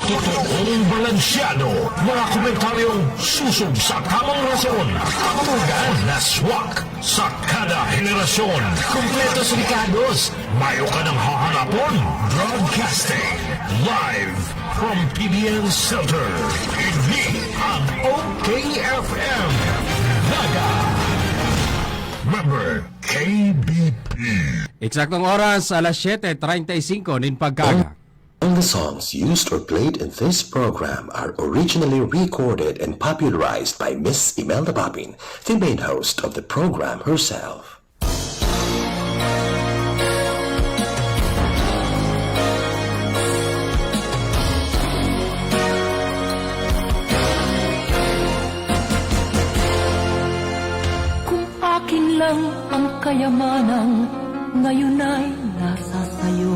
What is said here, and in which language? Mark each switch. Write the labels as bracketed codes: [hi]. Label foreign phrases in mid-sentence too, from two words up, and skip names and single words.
[tl] Totoong balansyado, mga komentaryong susog sa tamang rason, kabugan na swak sa kada henerasyon, kumpletos rikados, [bik] mayo ka ng hahanapon, [en] broadcasting live from PBN Center. [bik] Ini ang OKFM Naga. [en] Member KBP. [bik] Eksaktong oras, alas 7:35 nin pagkaga. [en] All the songs used or played in this program are originally recorded and popularized by Miss Imelda Papin, the main host of the program herself. [tl] Kung akin lang ang kayamanan, ngayon ay nasa sayo.